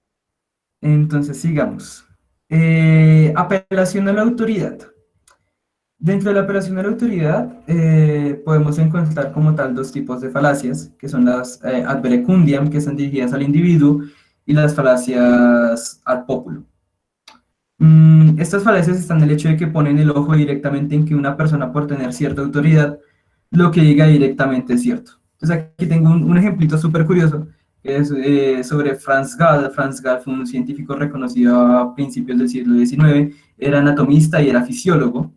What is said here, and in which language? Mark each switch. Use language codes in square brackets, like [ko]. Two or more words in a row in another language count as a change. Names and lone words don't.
[es] Entonces, sigamos. Apelación a la autoridad. Dentro de la operación de la autoridad, podemos encontrar como tal dos tipos de falacias, que son las [la] ad verecundiam, [es] que están dirigidas al individuo, y las falacias [la] ad populum. [es] Estas falacias están en el hecho de que ponen el ojo directamente en que una persona, por tener cierta autoridad, lo que diga directamente es cierto. Entonces aquí tengo un ejemplito súper curioso, que es sobre Franz Gall. Franz Gall fue un científico reconocido a principios del siglo XIX, era anatomista y era fisiólogo.